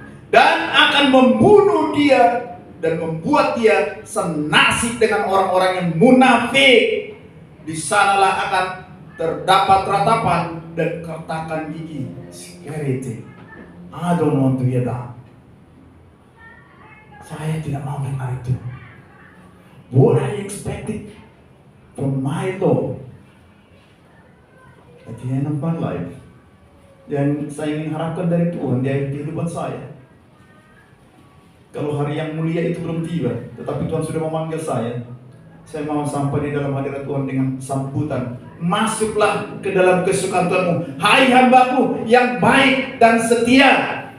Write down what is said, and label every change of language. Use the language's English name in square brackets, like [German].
[Indonesian] Dan akan membunuh dia dan membuat dia senasib dengan orang-orang yang munafik. Di sanalah akan terdapat ratapan dan kertakan gigi. [English] Security. I don't want to hear that. [Indonesian] Saya tidak mau dengar itu. [English] What I expected from my Lord at the end of my life [Indonesian] Dan saya ingin harapkan dari Tuhan di akhir kehidupan saya, kalau hari yang mulia itu belum tiba, tetapi Tuhan sudah memanggil saya mau sampai di dalam hadirat Tuhan dengan sambutan, masuklah ke dalam kesukaan Tuhanmu, hai hambaku yang baik dan setia.